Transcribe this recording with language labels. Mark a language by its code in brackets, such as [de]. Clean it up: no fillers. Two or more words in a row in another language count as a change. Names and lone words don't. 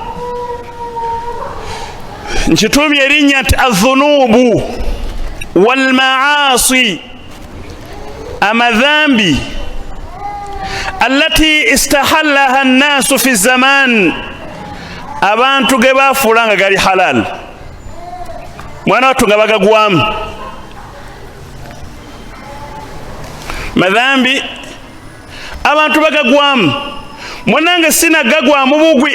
[lg] Nkituumye erinnya nti [ar] الذنوب والمعاصي، أمادامبي التي استحلها الناس في زمن, [lg] abantu ge baafuula nga gali halal, mwana wattu nga bagagwamu. Madhambi abantu bagagwamu, munange sinagagwamu bugwi.